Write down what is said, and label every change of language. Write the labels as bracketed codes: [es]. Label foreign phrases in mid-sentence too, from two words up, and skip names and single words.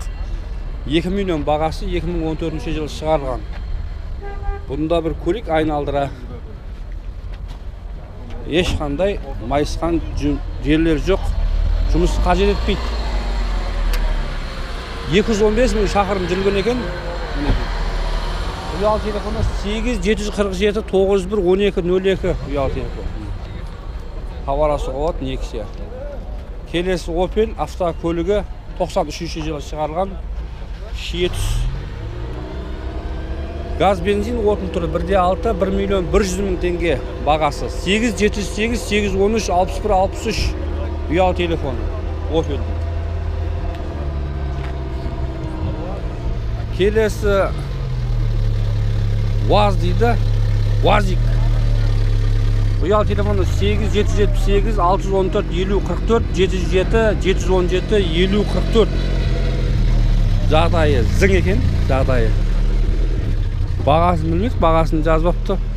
[kk] 2 миллион бағасы 2014 жылы шығарылған. Бұнда бір көлік айналдыра. Ешқандай майысқан жерлер жоқ. Жұмыс қажет етпейді. 215 мың шақырым жүрген екен. Uyal telefonu 8 747 91 12 02 uyal telefon. Хабарласуға болады Nexia. Келесі Opel автокөлігі 93 жылы шығарылған 700. Газ бензин отын түрі 1.6 1 миллион 100 мың теңге бағасы. 8 708 813 61 63 uyal telefonu Opel. Келесі Vaz дейді, Vazik. Uyal telefonu 8 778 614 50 44 77 717 50 44. Жағдайы зың екен, жағдайы. Бағасын білмейміз, бағасын жазбапты.